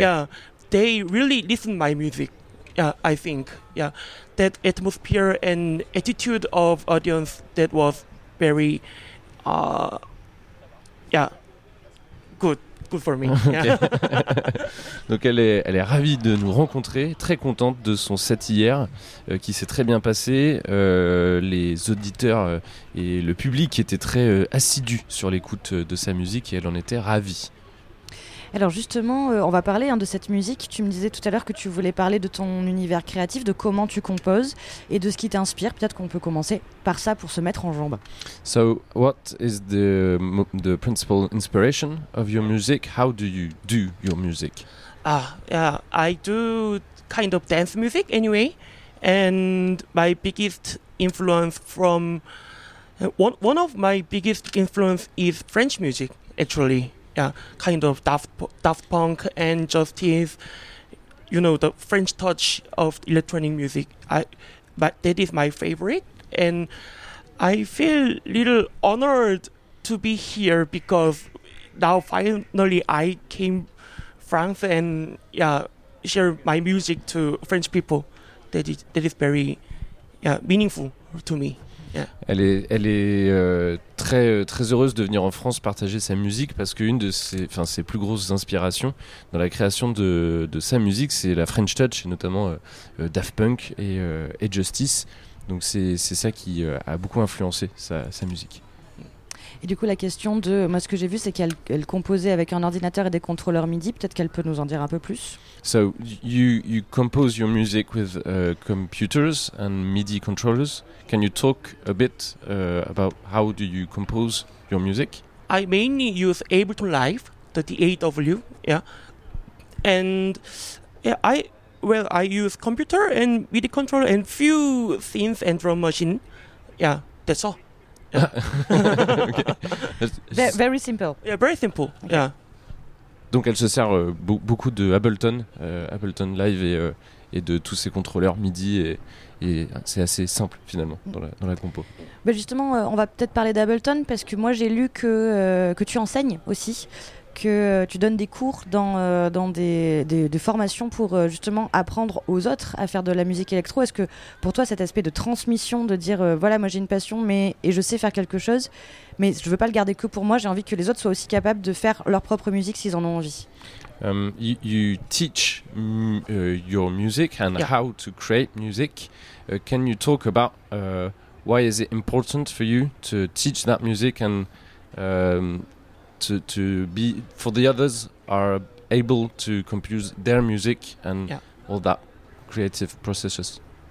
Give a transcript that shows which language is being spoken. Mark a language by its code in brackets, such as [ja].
[en] Yeah, they really listen my music. Yeah, I think. Yeah, that atmosphere and attitude of audience that was very, good for me. Okay. Yeah. [fr] Donc elle est ravie de nous rencontrer, très contente de son set hier qui s'est très bien passé. Les auditeurs et le public étaient très assidus sur l'écoute de sa musique et elle en était ravie. Alors justement, on va parler de cette musique. Tu me disais tout à l'heure que tu voulais parler de ton univers créatif, de comment tu composes et de ce qui t'inspire. Peut-être qu'on peut commencer par ça pour se mettre en jambes. [en] So, what is the principal inspiration of your music? How do you do your music? I do kind of dance music anyway, and my biggest influence from one of my biggest influence is French music, actually. Yeah, kind of Daft Punk and Justice, you know, the French touch of electronic music. But that is my favorite, and I feel a little honored to be here because now finally I came France and share my music to French people. That is very meaningful to me. Yeah. [fr] Elle est très très heureuse de venir en France partager sa musique parce qu'une de ses plus grosses inspirations dans la création de sa musique, c'est la French Touch, notamment Daft Punk et Justice. Donc c'est ça qui a beaucoup influencé sa musique. Et du coup, la question de moi, ce que j'ai vu, c'est qu'elle composait avec un ordinateur et des contrôleurs MIDI. Peut-être qu'elle peut nous en dire un peu plus. [en] So you compose your music with computers and MIDI controllers. Can you talk a bit about how do you compose your music? I mainly use Ableton Live, the DAW, yeah, and yeah, I use computer and MIDI controller and few synth and drum machine. Yeah, that's all. Okay. Very simple. Yeah, very simple. Okay. Yeah. [fr] Donc elle se sert beaucoup de Ableton Live et de tous ses contrôleurs MIDI et c'est assez simple finalement dans la compo. Mais justement, on va peut-être parler d'Ableton parce que moi j'ai lu que tu enseignes aussi, que tu donnes des cours dans des formations pour justement apprendre aux autres à faire de la musique électro. Est-ce que pour toi cet aspect de transmission, de dire voilà moi j'ai une passion et je sais faire quelque chose, mais je veux pas le garder que pour moi, j'ai envie que les autres soient aussi capables de faire leur propre musique s'ils en ont envie. [en] You teach your music and how to create music. Can you talk about why is it important for you to teach that music and to be for the others are able to compose their music and all that creative processes?